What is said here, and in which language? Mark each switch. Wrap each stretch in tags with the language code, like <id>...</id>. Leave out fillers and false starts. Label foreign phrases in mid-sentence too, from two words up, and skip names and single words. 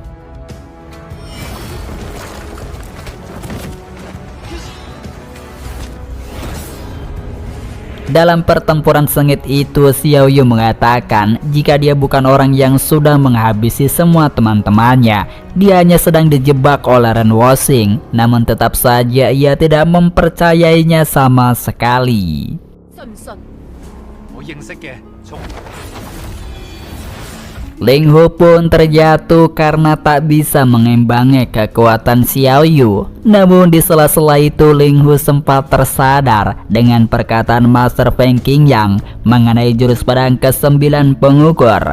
<id>Dalam pertempuran sengit itu, Xiao Yu mengatakan jika dia bukan orang yang sudah menghabisi semua teman-temannya, dia hanya sedang dijebak oleh Ren Woxing. Namun tetap saja ia tidak mempercayainya sama sekali.</id> <yue>信唔信？我認識嘅，從</yue> <id>Ling Hu pun terjatuh karena tak bisa mengimbangi kekuatan Xiao Yu. Namun di sela-sela itu Ling Hu sempat tersadar dengan perkataan Master Feng Qingyang mengenai jurus pedang ke-9 pengukur.</id>